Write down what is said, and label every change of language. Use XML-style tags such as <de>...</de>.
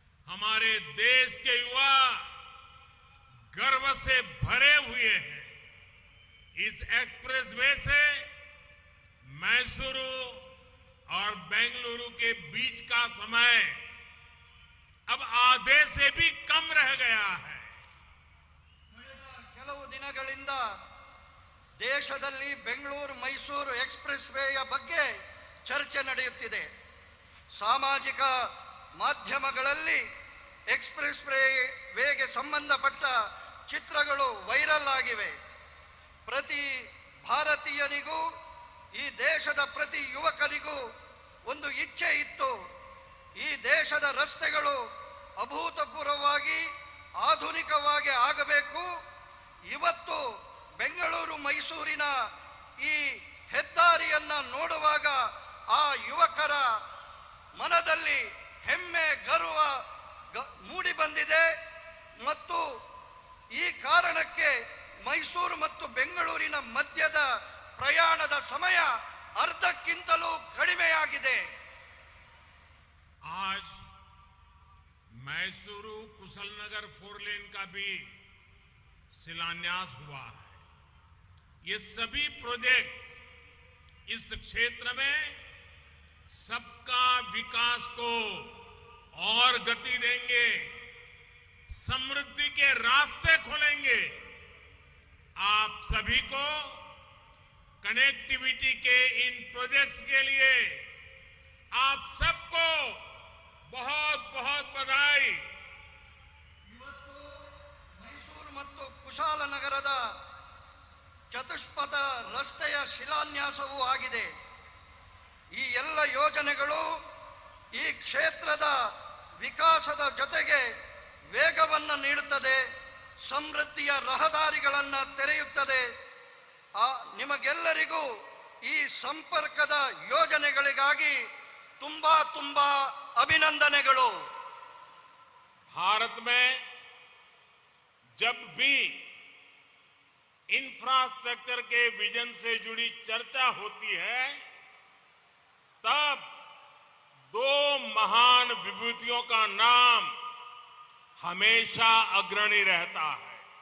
<hi>हमारे देश के युवा गर्व से भरे हुए हैं। इस एक्सप्रेसवे से मैसूरू और बेंगलुरु के बीच का समय अब आधे से भी कम रह गया है।</hi> <kn>ಕೆಲವು ದಿನಗಳಿಂದ ದೇಶದಲ್ಲಿ ಬೆಂಗಳೂರು ಮೈಸೂರು ಎಕ್ಸ್‌ಪ್ರೆಸ್ ವೇಯ ಬಗ್ಗೆ ಚರ್ಚೆ ನಡೆಯುತ್ತಿದೆ. ಸಾಮಾಜಿಕ ಮಾಧ್ಯಮಗಳಲ್ಲಿ ಎಕ್ಸ್‌ಪ್ರೆಸ್ ವೇಗೆ ಸಂಬಂಧಪಟ್ಟ ಚಿತ್ರಗಳು ವೈರಲ್ ಆಗಿವೆ. ಪ್ರತಿ ಭಾರತೀಯನಿಗೂ ಈ ದೇಶದ ಪ್ರತಿ ಯುವಕನಿಗೂ ಒಂದು ಇಚ್ಛೆ ಇತ್ತು. ಈ ದೇಶದ ರಸ್ತೆಗಳು ಅಭೂತಪೂರ್ವವಾಗಿ ಆಧುನಿಕವಾಗಿ ಆಗಬೇಕು. ಇವತ್ತು ಬೆಂಗಳೂರು ಮೈಸೂರಿನ ಈ ಹೆದ್ದಾರಿಯನ್ನ ನೋಡುವಾಗ ಆ ಯುವಕರ ಮನದಲ್ಲಿ ಹೆಮ್ಮೆ ಗರ್ವ ಮೂಡಿ ಬಂದಿದೆ. ಮತ್ತು ಈ ಕಾರಣಕ್ಕೆ ಮೈಸೂರು ಮತ್ತು ಬೆಂಗಳೂರಿನ ಮಧ್ಯದ ಪ್ರಯಾಣದ ಸಮಯ ಅರ್ಧಕ್ಕಿಂತಲೂ ಕಡಿಮೆಯಾಗಿದೆ.</kn> <hi>आज मैसूरू कुशलनगर 4 लेन का भी शिलान्यास हुआ है। ये सभी प्रोजेक्ट्स इस क्षेत्र में सबका विकास को और गति देंगे, समृद्धि के रास्ते खोलेंगे। आप सभी को कनेक्टिविटी के इन प्रोजेक्ट्स के लिए आप सबको बहुत बहुत बधाई।</hi> <kn>ಇವತ್ತು ಮೈಸೂರು ಮತ್ತು ಕುಶಾಲನಗರದ ಚತುಷ್ಪಥ ರಸ್ತೆಯ ಶಿಲಾನ್ಯಾಸವೂ ಆಗಿದೆ. ಈ ಎಲ್ಲ ಯೋಜನೆಗಳು ಈ ಕ್ಷೇತ್ರದ ವಿಕಾಸದ ಜೊತೆಗೆ ವೇಗವನ್ನು ನೀಡುತ್ತದೆ, ಸಮೃದ್ಧಿಯ ರಹದಾರಿಗಳನ್ನು ತೆರೆಯುತ್ತದೆ. ನಿಮಗೆಲ್ಲರಿಗೂ ಈ ಸಂಪರ್ಕದ ಯೋಜನೆಗಳಿಗಾಗಿ ತುಂಬಾ ತುಂಬಾ अभिनंदनेಗಳು.</kn> <hi>भारत में जब भी इंफ्रास्ट्रक्चर के विजन से जुड़ी चर्चा होती है तब दो महान विभूतियों का नाम हमेशा अग्रणी रहता है।</hi>